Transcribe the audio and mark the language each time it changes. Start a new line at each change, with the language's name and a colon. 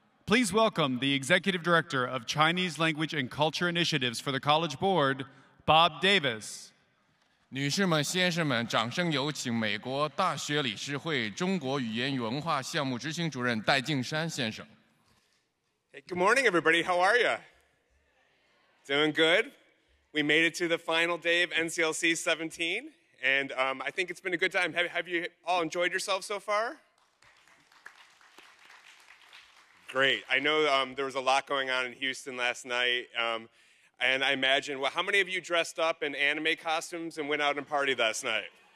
English: Please welcome the Executive Director of Chinese Language and Culture Initiatives for the College Board, Bob Davis.
Chinese: 女士们、先生们，掌声有请美国大学理事会中国语言与文化项目执行主任戴敬山先生。
English: Hey, good morning, everybody. How are you? Doing good? We made it to the final day of NCLC 17, and I think it's been a good time. Have you all enjoyed yourselves so far? Great. I know there was a lot going on in Houston last night, and I imagine, well, how many of you dressed up in anime costumes and went out and partied last night?